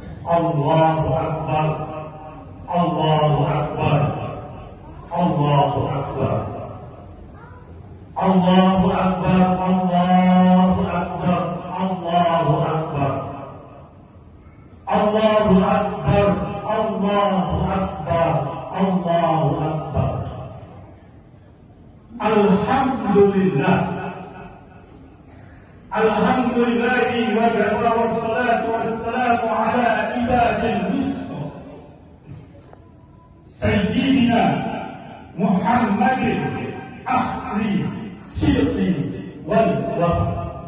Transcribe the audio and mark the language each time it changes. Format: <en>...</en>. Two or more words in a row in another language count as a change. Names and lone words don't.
<ar>الله أكبر، الله أكبر، الله أكبر، الله أكبر، الله أكبر، الله أكبر، الله أكبر، الله أكبر، الله أكبر. الحمد لله, الحمد لله وكفى والصلاة والسلام على عبده المصطفى سيدنا محمد أهل الصدق والوفا.</ar>